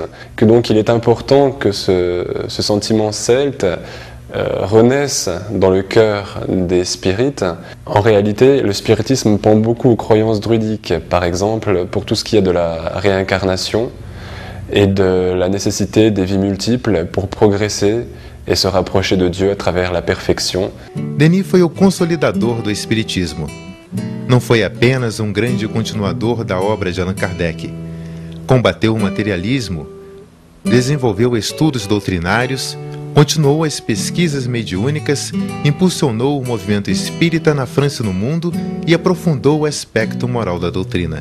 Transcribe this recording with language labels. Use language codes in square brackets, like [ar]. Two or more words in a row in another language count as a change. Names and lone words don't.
[fr] Que donc il est important que ce sentiment celte renaissent dans le cœur des spirites. En réalité, le spiritisme pend beaucoup aux croyances druidiques, par exemple pour tout ce qui est de la réincarnation et de la nécessité des vies multiples pour progresser e se rapprocher de Dieu à travers la perfection. [pt] Denis foi o consolidador do Espiritismo. Não foi apenas um grande continuador da obra de Allan Kardec. Combateu o materialismo, desenvolveu estudos doutrinários, continuou as pesquisas mediúnicas, impulsionou o movimento espírita na França e no mundo e aprofundou o aspecto moral da doutrina.